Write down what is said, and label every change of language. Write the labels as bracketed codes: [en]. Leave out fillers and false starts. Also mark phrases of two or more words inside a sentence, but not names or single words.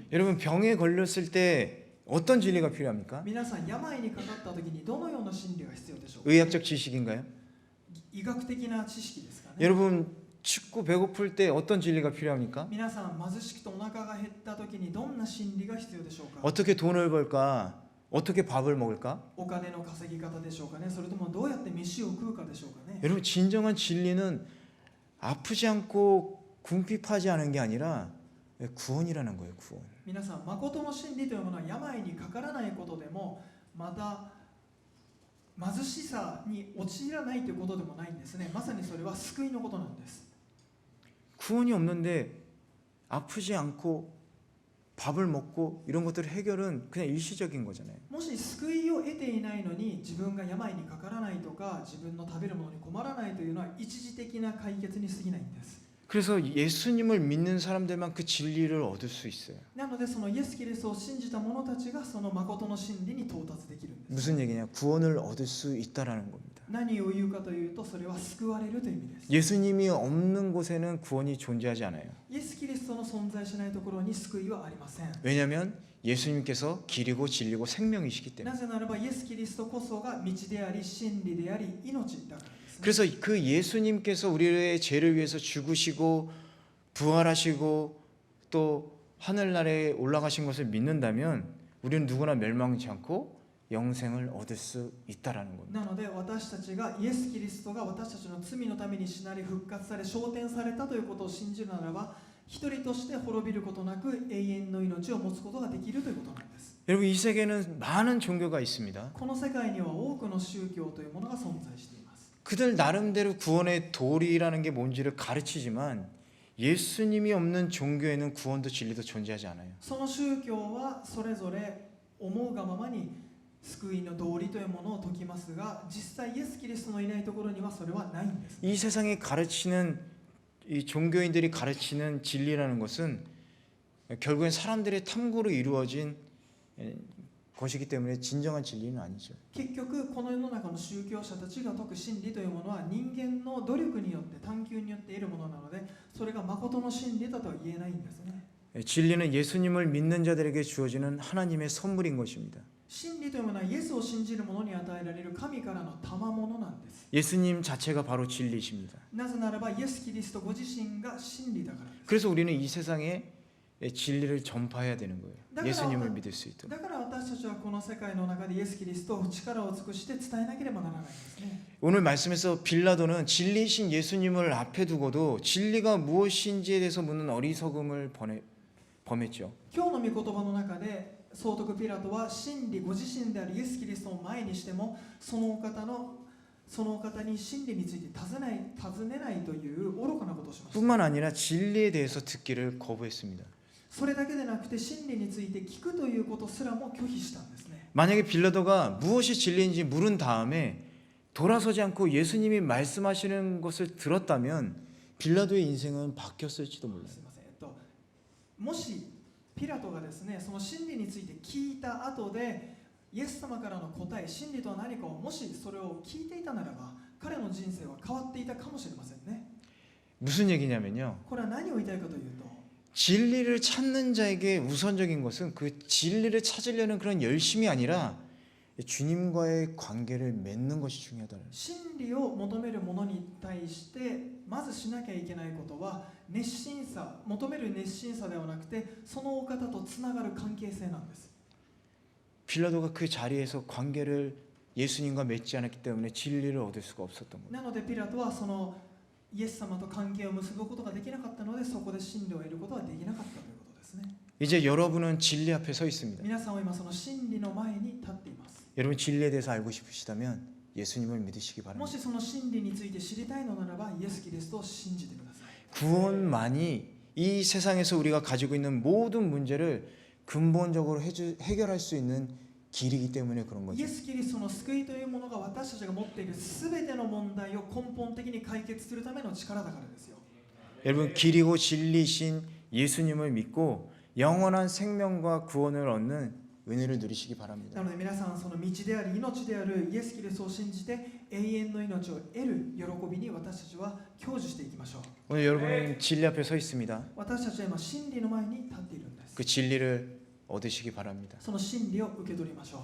[ko] 여러분 병에 걸렸을 때 어떤 진리가 필요합니까? [ja] 皆さん病にかかったときにどのような真理が必要でしょうか。 [ko] 의학적 지식인가요? [ja] 医学的な知識ですかね。 [ko] 여러분 춥고 배고플 때 어떤 진리가 필요합니까? [ja] 皆さん貧しくてお腹が減ったときにどんな真理が必要でしょうか。 [ko] 어떻게 돈을 벌까? 어떻게 밥을 먹을까? [ja] お金の稼ぎ方でしょうかね。それともどうやって飯を食うかでしょうかね。 [ko] 여러분 진정한 진리는 아프지 않고 궁핍하지 않은 게 아니라 구원이라는 거예요. 구원. [ja] 皆さん誠の真理というものは病にかからないことでもまた貧しさに陥らないということでもないんですね。まさにそれは救いのことなんです。 [ko] 구원이 없는데 아프지 않고 밥을 먹고 이런 것들의 해결은 그냥 일시적인 거잖아요. [ja] もし救いを得ていないのに自分が病にかからないとか自分の食べるものに困らないというのは一時的な解決に過ぎないんです。 [ko] 그래서 예수님을 믿는 사람들만 그 진리를 얻을 수 있어요. [ja] なのでそのイエス・キリストを信じた者たちがその誠の真理に到達できるんです。 [ko] 무슨 얘기냐? 구원을 얻을 수 있다라는 겁니다. [ja] 何を言うかというとそれは救われるという意味です。 [ko] 예수님이 없는 곳에는 구원이 존재하지 않아요. [ja] イエス・キリストの存在しないところに救いはありません。 [ko] 왜냐하면 예수님께서 길이고 진리고 생명이시기 때문에. [ja] なぜならばイエス・キリストこそが道であり真理であり命だからですね。 [ko] 그래서 그 예수님께서 우리의 죄를 위해서 죽으시고 부활하시고 또 하늘나라에 올라가신 것을 믿는다면 우리는 누구나 멸망치 않고 영생을 얻을 수 있다라는 겁니다. [ja] なので私たちがイエス・キリストが私たちの罪のために死なれ復活され昇天されたということを信じるならば一人として滅びることなく永遠の命を持つことができるということなんです。 [ko] 여러분 이 세계에는 많은 종교가 있습니다. [ja] この世界には多くの宗教というものが存在しています。 [ko] 그들 나름대로 구원의 도리라는 게 뭔지를 가르치지만 예수님이 없는 종교에는 구원도 진리도 존재하지 않아요. [ja] その宗教はそれぞれ思うがままに救いの道理というものを説きますが実際イエス・キリストのいないところにはそれはないんです。 [ko] 이 세상에 가르치는 이 종교인들이 가르치는 진리라는 것은 결국엔 사람들의 탐구로 이루어진 것이기 때문에 진정한 진리는 아니죠. [ja] 結局この世の中の宗教者たちが説く真理というものは人間の努力によって探求によって得るものなのでそれが誠の真理だとは言えないんですね。 [ko] 진리는 예수님을 믿는 자들에게 주어지는 하나님의 선물인 것입니다. [ja] 真理というものはイエスを信じる者に与えられる神からの賜物なんです。 [ko] 예수님 자체가 바로 진리이십니다. [ja] なぜならばイエス・キリストご自身が真理だからです。 [ko] 그래서 우리는 이 세상에 진리를 전파해야 되는 거예요. 나가라. 예수님을 믿을 수 있도록. [ja] だから私たちはこの世界の中でイエス・キリストを力を尽くして伝えなければならないんですね。 [ko] 오늘 말씀에서 빌라도는 진리이신 예수님을 앞에 두고도 진리가 무엇인지에 대해서 묻는 어리석음을 범했죠. [ja] 今日の御言葉の中で総督ピラトは真理ご自身であるイエス・キリストを前にしてもそのお方に真理について尋ねないという愚かなことをしました。 [ko] 뿐만 아니라 진리에 대해서 듣기를 거부했습니다. [ja] それだけでなくて真理について聞くということすらも拒否したんですね。 [ko] 만약에 빌라도가 무엇이 진리인지 물은 다음에 돌아서지 않고 예수님이 말씀하시는 것을 들었다면 빌라도의 인생은 바뀌었을지도 몰라요. [ja] すいません。もしピラトがですね、その真理について聞いた後でイエス様からの答え、真理とは何かをもしそれを聞いていたならば、彼の人生は変わっていたかもしれませんね。 [ko] 무슨 얘기냐면요. [ja] これは何を言いたいかというと、 [ko] 진리를 찾는 자에게 우선적인 것은 그 진리를 찾으려는 그런 열심이 아니라 주님과의 관계를 맺는 것이 중요하다는. [ja] 真理を求める者に対してまずしなきゃいけないことは熱心さ、求める熱心さではなくてそのお方とつながる関係性なんです。 [ko] 빌라도가 그 자리에서 관계를 예수님과 맺지 않았기 때문에 진리를 얻을 수가 없었던 겁니다. [ja] なのでピラトはそのイエス様と関係を結ぶことができなかったので、そこで真理を得ることはできなかったということですね。 [ko] 이제 여러분은 진리 앞에 서 있습니다. [ja] 皆さんは今その真理の前に立っています。 [ko] 여러분 진리에 대해서 알고 싶으시다면 예수님을 믿으시기 [ja] も [ko] 바랍니다. [ja] しその真理について知りたいのならば、イエス・キリストを信じてください。 [ko] 구원만이 이 세상에서 우리가 가지고 있는 모든 문제를 근본적으로 해결할 수 있는 길이기 때문에 그런 [ja] イ [ko] 거죠. [ja] エス・キリストの救いというものが私たちが持っているすべての問題を根本的に解決するための力だからですよ。 [ko] 여러분 길이고 진리신 예수님을 믿고 영원한 생명과 구원을 얻는 은혜를 누리시기 [ja] な [ko] 바랍니다. [ja] ので皆さん、その道であり命であるイエス・キリストを信じて永遠の命を得る喜びに私たちは享受していきましょう。 [ko] 오늘 여러분은 진리 앞에 서 있습니다. [ja] 私たちは今真理の前に立っているんです。 [ko] 그 진리를 얻으시기 바랍니다. [ja] その真理を受け取りましょう。